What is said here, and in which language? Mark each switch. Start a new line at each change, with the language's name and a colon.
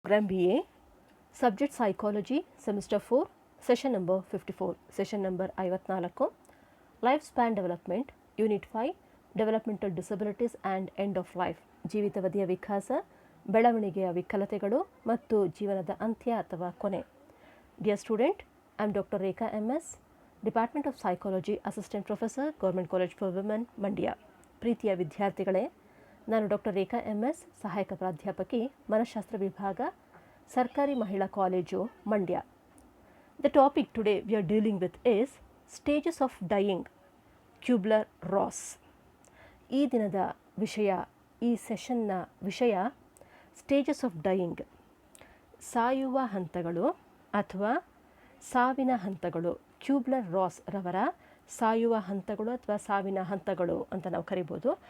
English: Program BA, Subject Psychology, Semester 4, Session number 54, Session number 54, Lifespan Development, Unit 5, Developmental Disabilities and End of Life,
Kannada: ಜೀವಿತಾವಧಿಯ ವಿಕಾಸ, ಬೆಳವಣಿಗೆಯ ವಿಕಲತೆಗಳು ಮತ್ತು ಜೀವನದ ಅಂತ್ಯ ಅಥವಾ ಕೊನೆ.
English: Dear student, I am Dr. Rekha MS, Department of Psychology, Assistant Professor, Government College for Women, Mandya.
Kannada: ಪ್ರೀತಿಯ ವಿದ್ಯಾರ್ಥಿಗಳೇ, ನಾನು ಡಾಕ್ಟರ್ ರೇಖಾ MS, ಸಹಾಯಕ ಪ್ರಾಧ್ಯಾಪಕಿ, ಮನಃಶಾಸ್ತ್ರ ವಿಭಾಗ, ಸರ್ಕಾರಿ ಮಹಿಳಾ college, Mandya.
English: The topic today we are dealing with is Stages of Dying, Kubler Ross.
Kannada: ಈ ದಿನದ ವಿಷಯ, ಈ ಸೆಷನ್ನ ವಿಷಯ ಸ್ಟೇಜಸ್ ಆಫ್ ಡೈಯಿಂಗ್, ಸಾಯುವ ಹಂತಗಳು ಅಥವಾ ಸಾವಿನ ಹಂತಗಳು. ಕ್ಯೂಬ್ಲರ್ ರಾಸ್ ರವರ ಸಾಯುವ ಹಂತಗಳು ಅಥವಾ ಸಾವಿನ ಹಂತಗಳು ಅಂತ ನಾವು ಕರಿಬೋದು.